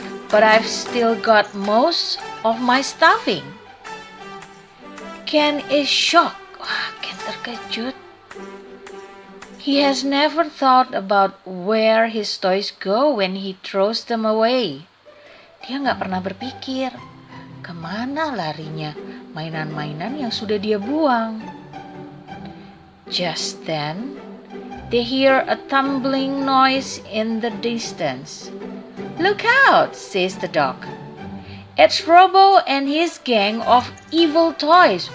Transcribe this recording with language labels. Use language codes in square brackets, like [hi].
[en] but I've still got most of my stuffing. Ken is shocked. [id] Wah, Ken terkejut. [en] He has never thought about where his toys go when he throws them away. [id] Dia nggak pernah berpikir, kemana larinya mainan-mainan yang sudah dia buang. [en] Just then, they hear a tumbling noise in the distance. "Look out," says the dog. "It's Robo and his gang of evil toys."